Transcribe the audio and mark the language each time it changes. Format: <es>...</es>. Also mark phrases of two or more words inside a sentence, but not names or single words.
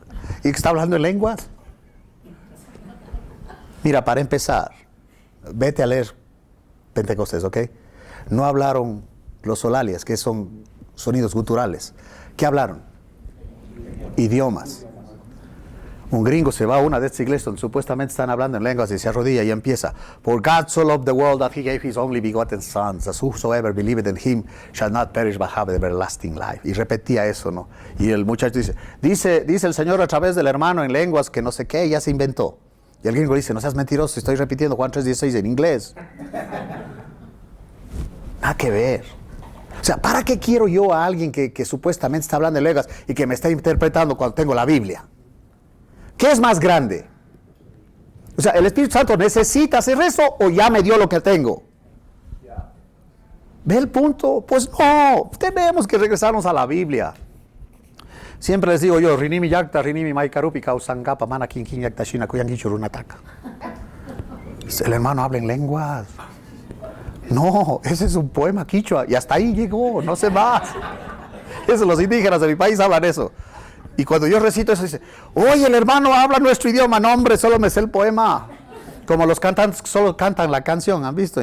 <es>¿Y que está hablando en lenguas? Mira, para empezar, vete a leer Pentecostés, ¿ok? No hablaron los solalias, que son sonidos guturales. ¿Qué hablaron? Idiomas. Un gringo se va a una de estas iglesias donde supuestamente están hablando en lenguas y se arrodilla y empieza:</es> <en>For God so loved the world that he gave his only begotten son, that whosoever believeth in him shall not perish but have everlasting life.</en> <es>Y repetía eso, ¿no? Y el muchacho dice el Señor a través del hermano en lenguas que no sé qué, ya se inventó. Y el gringo dice: no seas mentiroso, estoy repitiendo Juan 3:16 en inglés. Nada que ver. O sea, ¿para qué quiero yo a alguien que supuestamente está hablando en lenguas y que me está interpretando cuando tengo la Biblia? ¿Qué es más grande? O sea, ¿el Espíritu Santo necesita hacer eso o ya me dio lo que tengo? ¿Ve el punto? Pues no, tenemos que regresarnos a la Biblia. Siempre les digo yo:</es> <qu>Rinimi yakta, rinimi maikarupi, kausangapa, mana kinkin yakta, shina kuyangichurunataka.</qu> <es>El hermano habla en lenguas. No, ese es un poema quichua y hasta ahí llegó, no sé más. Eso, los indígenas de mi país hablan eso. Y cuando yo recito eso, dice: oye, el hermano habla nuestro idioma. No, hombre, solo me sé el poema. Como los cantantes solo cantan la canción, ¿han visto?</es>